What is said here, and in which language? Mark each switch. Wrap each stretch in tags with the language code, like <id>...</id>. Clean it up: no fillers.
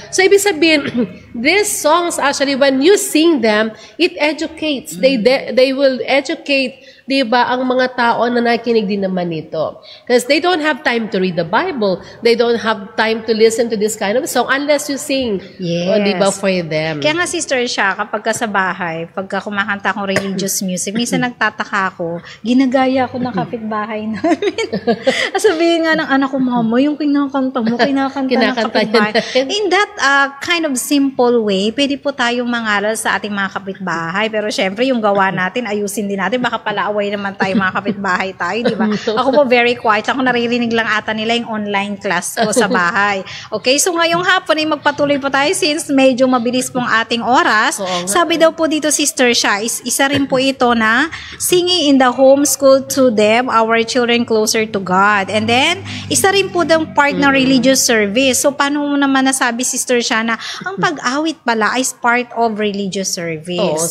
<en>So,</en> <tl>ibig sabihin,</tl> <en>these songs actually, when you sing them, it educates. They will educate,</en> <tl>di ba, ang mga tao na nakikinig din naman nito.</tl> <en>Because they don't have time to read the Bible. They don't have time to listen to this kind of song unless you sing. Yes.</en> <tl>Di ba,</tl> <en>for them.</en> <tl>Kaya nga, Sister Sha, kapag ka sa bahay, pagka kumakanta akong religious music, minsan nagtataka ako, ginagaya ako ng kapitbahay namin. Sabihin nga ng anak ko, Mama, yung kinakanta mo, kinakanta ng kapitbahay.</tl> <en>In that kind of simple way,</en> <tl>pwede po tayong mangaral sa ating mga kapitbahay. Pero syempre, yung gawa natin, ayusin din natin. Baka pala away naman tayo mga kapitbahay tayo, di ba? Ako po very quiet. Ako naririnig lang ata nila yung online class ko sa bahay. Okay, so ngayong hapon ay magpatuloy po tayo since medyo mabilis pong ating oras. Sabi daw po dito,</tl> <en>Sister Sha,</en> <tl>isa rin po ito na</tl> <en>singing in the home school to them, our children closer to God.</en> <tl>And then, isa rin po ng part ng religious service. So, paano mo naman nasabi, Sister Sha, na ang pag-awit pala is part of religious service?</tl>